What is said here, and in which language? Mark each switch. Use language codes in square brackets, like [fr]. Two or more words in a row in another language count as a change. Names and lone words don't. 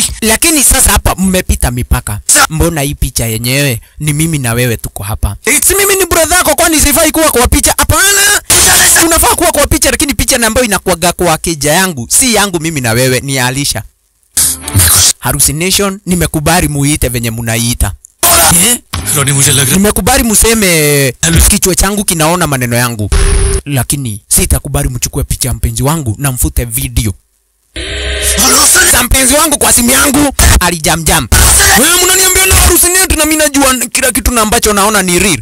[sw] lakini sasa hapa mmepita mipaka. Mbona hii picha yenyewe ni mimi na wewe tuko hapa? Si mimi ni brother yako, kwani sifai kuwa kwa picha? Hapana, unafaa kuwa kwa picha, lakini picha ambayo inakuaga kwa keja yangu si yangu mimi na wewe, ni Alisha. Harusi Nation nimekubali muite venye munaiita. Ronnie, [hi] मुझे लग रहा [sw] nimekubali museme kichwa changu kinaona maneno yangu, lakini sitakubali mchukue picha mpenzi wangu na mfute video za mpenzi wangu kwa simu yangu. Alijamjam. Wewe mnaniambia na harusi yetu na mimi najua kila kitu na ambacho naona ni real.